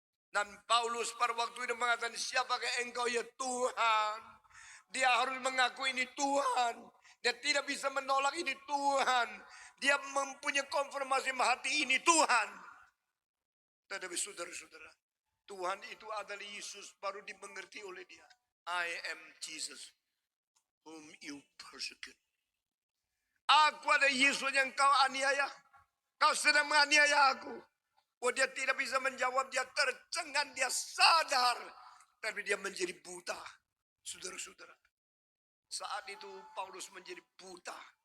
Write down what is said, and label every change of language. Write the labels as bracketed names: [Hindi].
[Indonesian] Dan Paulus pada waktu itu mengatakan, siapakah engkau ya Tuhan? Dia harus mengaku ini Tuhan. Dia tidak bisa menolak ini Tuhan. Dia mempunyai konfirmasi hati ini Tuhan. Tetapi saudara-saudara, Tuhan itu adalah Yesus baru dimengerti oleh dia. [English] I am Jesus whom you persecute. [Indonesian] Aku ada Yesus yang kau aniaya. Kau sedang menganiaya aku. Oh, dia tidak bisa menjawab. Dia tercengang, dia sadar. Tapi dia menjadi buta. Saudara-saudara. Saat itu Paulus menjadi buta.